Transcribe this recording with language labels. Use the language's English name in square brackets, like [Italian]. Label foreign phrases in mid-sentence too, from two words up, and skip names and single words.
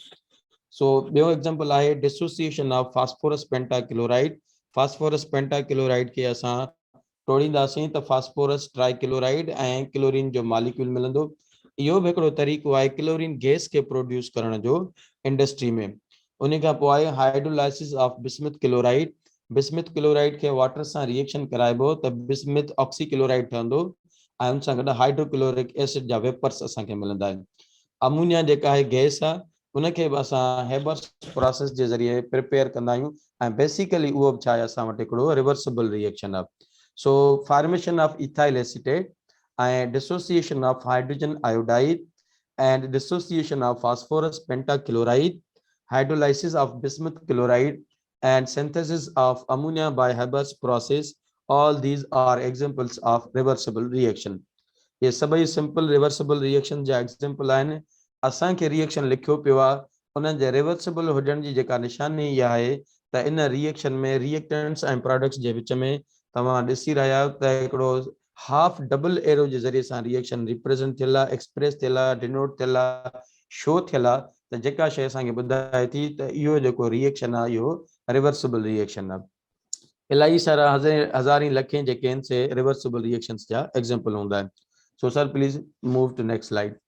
[Sindhi] सो ॿियो एग्जांपल आहे [English] dissociation of phosphorus pentachloride. phosphorus pentachloride [Sindhi] खे असां टोड़ींदासीं त [English] phosphorus trichloride [Sindhi] ऐं क्लोरीन जो मॉलिक्यूल मिलंदो। इहो बि हिकिड़ो तरीक़ो आहे [English] chlorine gas [Sindhi] खे प्रोड्यूस करण जो इंडस्ट्री में। उन खां पोइ आहे [English] hydrolysis of bismuth chloride. bismuth chloride [Sindhi] खे वाटर सां रिएक्शन कराइबो त [English] bismuth oxychloride [Sindhi] ठहंदो ऐं उन सां गॾु [English] hydrochloric acid [Sindhi] जा वेपर्स असांखे मिलंदा आहिनि। अमोनिया जेका आहे गैस आहे, उनखे बि असां [English] Haber's process [Sindhi] जे ज़रिए प्रिपेयर कंदा आहियूं ऐं बेसिकली उहो बि छा आहे असां वटि हिकिड़ो [English] reversible reaction [Sindhi] आहे। [English] so formation of ethyl acetate and dissociation of hydrogen iodide and dissociation of phosphorus pentachloride, hydrolysis of bismuth chloride and synthesis of ammonia by Haber's process, all these are examples of reversible reaction. [Sindhi] ये सभई [English] simple reversible reaction [Sindhi] जा एग्जांपल आहिनि। असांखे रिएक्शन लिखियो पियो आहे, उन्हनि जे रिवर्सिबल हुजण जी जेका निशानी इहा आहे त इन रिएक्शन में रिएक्टेंट्स ऐं प्रोडक्ट्स जे विच में तव्हां ॾिसी रहिया आहियो त हिकिड़ो [English] half double arrow [Sindhi] जे ज़रिए सां रिएक्शन रिप्रेज़ेंट थियल आहे, एक्सप्रेस थियल आहे, डिनोट थियल आहे, शो थियल आहे। त जेका शइ असांखे ॿुधाए थी त इहो जेको रिएक्शन आहे इहो [English] reversible reaction [Sindhi] आहे। इलाही सारा हज़ारें लखें जेके आहिनि से [English] reversible reactions [Sindhi] जा एग्जांपल हूंदा आहिनि। [English] So sir, please move to next slide.